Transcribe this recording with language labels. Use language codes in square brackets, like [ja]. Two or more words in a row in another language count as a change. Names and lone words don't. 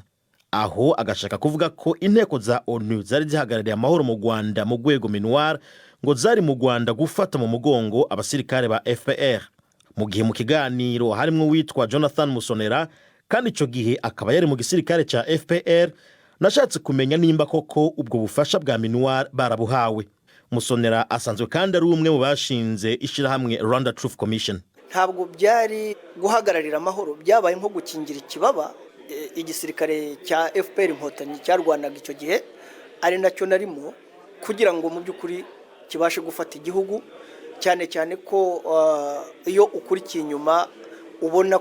[rn] Aho agashaka kuvuga ko inteko za ONU zari zihagarariye amahoro mu Rwanda mu rwego minuar ngo zari mu Rwanda gufata mu mugongo abasirikare ba FPR. Mu gihe mu kiganiro harimwo witwa Jonathan Musonera, kandi ico gihe akaba yari mu gisirikare ca FPR, nashatse kumenya nimba koko ubwo bufasha bwa minuar barabuhawe. Musonera asanzwe kandi ari umwe mu bashinze ishirahamwe Rwanda Truth Commission. [rw] Ntabwo byari guhagararira amahoro, byabaye nko gukingira ikibaba igisirikare cya FPR inkotanyi cyarwanaga icyo gihe, ari nacyo narimo kugira ngo mu by'ukuri kibashe gufata igihugu, cyane cyane ko iyo ukurikiye inyuma ubona